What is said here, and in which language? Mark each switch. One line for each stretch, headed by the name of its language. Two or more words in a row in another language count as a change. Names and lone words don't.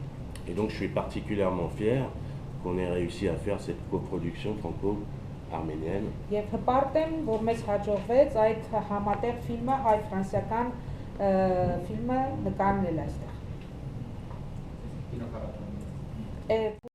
French: Et donc je suis particulièrement fier qu'on ait réussi à faire cette coproduction franco-arménienne.
Armenian: Եվ հպարտ եմ, որ մեզ հաջողվեց այդ համատեղ ֆիլմը, հայ-ֆրանսիական ֆիլմը նկարնել այստեղ։